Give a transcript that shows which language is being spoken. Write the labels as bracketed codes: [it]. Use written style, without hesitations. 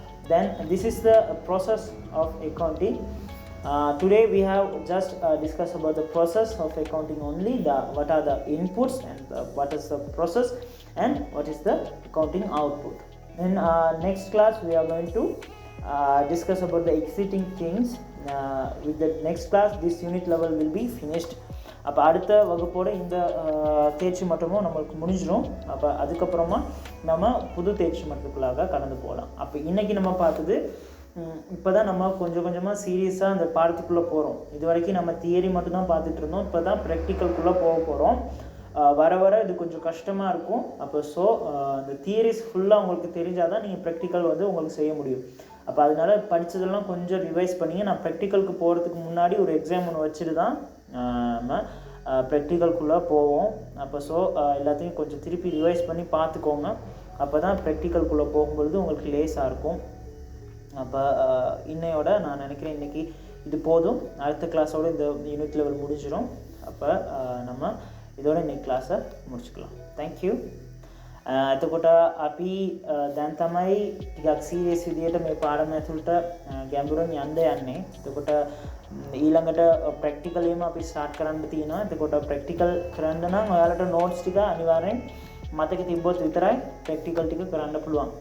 [en] Then this is the process of accounting. Today we have just discussed about the process of accounting only, what are the inputs and what is the process and what is the accounting output. In next class we are going to discuss about the exiting things. With the next class this unit level will be finished. [ta] அப்போ அடுத்த வகுப்போட இந்த தேர்ச்சி மட்டமும் நம்மளுக்கு முடிஞ்சிடும். அப்போ அதுக்கப்புறமா நம்ம புது தேர்ச்சி மட்டத்துக்குள்ளாக கடந்து போகலாம். அப்போ இன்றைக்கி நம்ம பார்த்தது, இப்போ தான் நம்ம கொஞ்சம் கொஞ்சமாக சீரியஸாக அந்த பாடத்துக்குள்ளே போகிறோம். இது வரைக்கும் நம்ம தியரி மட்டும்தான் பார்த்துட்டு இருந்தோம். இப்போ தான் ப்ராக்டிக்கலுக்குள்ளே போக போகிறோம். வர வர இது கொஞ்சம் கஷ்டமாக இருக்கும். அப்போ அந்த தியரிஸ் ஃபுல்லாக உங்களுக்கு தெரிஞ்சால் தான் நீங்கள் ப்ராக்டிக்கல் உங்களுக்கு செய்ய முடியும். அப்போ அதனால் படித்ததெல்லாம் கொஞ்சம் ரிவைஸ் பண்ணிங்க. நான் ப்ராக்டிக்கலுக்கு போகிறதுக்கு முன்னாடி ஒரு எக்ஸாம் ஒன்று வச்சுட்டு தான் நம்ம ப்ராக்டிக்கலுக்குள்ளே போவோம். அப்போ எல்லாத்தையும் கொஞ்சம் திருப்பி ரிவைஸ் பண்ணி பார்த்துக்கோங்க. அப்போ தான் ப்ராக்டிக்கலுக்குள்ளே போகும்பொழுது உங்களுக்கு லேஸாக இருக்கும். அப்போ இன்னையோட நான் நினைக்கிறேன் இன்றைக்கி இது போதும். அடுத்த கிளாஸோடு இந்த யூனிட் லெவல் முடிஞ்சிடும். அப்போ நம்ம இதோட இன்னைக்கு ක්ලාස முடிச்சுக்கலாம். [en] Thank you. [si] එතකොට අපි දැන් තමයි ටිකක් සීරියස් විදියට මේ පාඩම ඇතුළට ගැඹුරින් යන්න යන්නේ. එතකොට ඊළඟට ප්‍රැක්ටිකල් එකම අපි ස්ටාර්ට් කරන්න තියෙනවා. එතකොට ප්‍රැක්ටිකල් කරන්න නම් ඔයාලට නෝට්ස් ටික අනිවාර්යෙන් මතක තිබ්බොත් විතරයි ප්‍රැක්ටිකල් ටික කරන්න පුළුවන්.